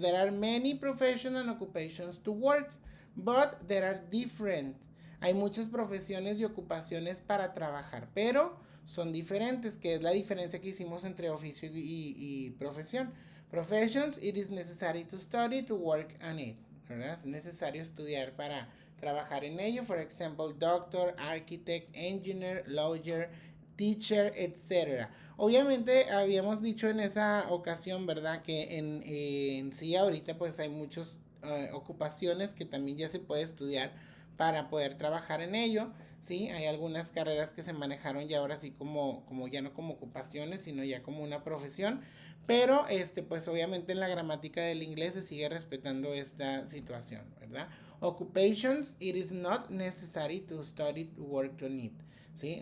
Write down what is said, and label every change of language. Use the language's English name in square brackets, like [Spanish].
[English] There are many professions and occupations to work, but there are different. [Spanish] Hay muchas profesiones y ocupaciones para trabajar, pero son diferentes, que es la diferencia que hicimos entre oficio y profesión. [English] Professions, it is necessary to study to work on it, ¿verdad? [Spanish] Es necesario estudiar para trabajar en ello. [English] For example, doctor, architect, engineer, lawyer, teacher, etc. [Spanish] Obviamente habíamos dicho en esa ocasión, ¿verdad? Que en sí ahorita pues hay muchas ocupaciones que también ya se puede estudiar para poder trabajar en ello, ¿sí? Hay algunas carreras que se manejaron ya ahora sí como ya no como ocupaciones, sino ya como una profesión, pero pues obviamente en la gramática del inglés se sigue respetando esta situación, ¿verdad? [English] Occupations, it is not necessary to study to work on it. [Spanish] ¿sí?